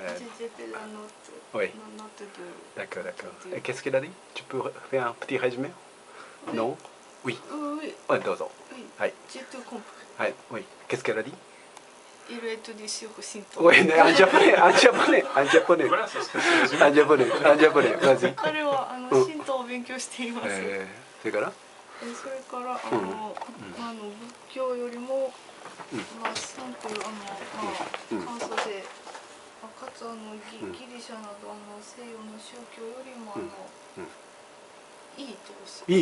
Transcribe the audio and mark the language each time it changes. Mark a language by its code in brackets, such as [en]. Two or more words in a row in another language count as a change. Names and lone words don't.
[fr] Oui. D'accord, d'accord. Et qu'est-ce qu'elle a dit? Tu peux faire un petit résumé? Non? Oui. Oui. Ouais, どうぞ. Oui. Oui. J'ai tout compris. Oui. Oui. Qu'est-ce qu'elle a dit? Il a étudié sur Shinto. Oui, en japonais, en japonais, en japonais. Voilà, ça serait ce résumé. En japonais, en japonais. Vas-y. [ja] 彼はシントを勉強しています。それから？それから仏教よりもなんていう簡素でかつギリシャなど西洋の宗教よりもいいとおっしゃる。